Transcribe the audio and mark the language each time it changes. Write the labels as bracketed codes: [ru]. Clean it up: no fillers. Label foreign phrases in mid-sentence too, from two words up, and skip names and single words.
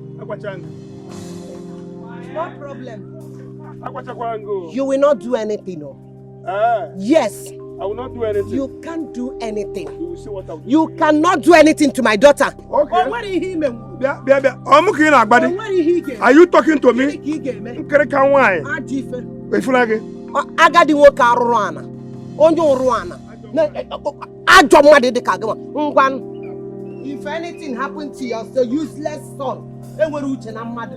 [en] No problem. [ig] Akwachakwango. [en] You will not do anything, no? Yes. I will not do anything. You can't do anything. You will see what I will do. You cannot do anything to my daughter. Okay. Are you talking to me? [ig] Agadi nwoke arụrụ ana. Onye ụrụ ana. Ajọ mmadụ dị ka gị. Ngwan. [en] If anything happened to your useless son, [ig] enwere uche na mmadụ.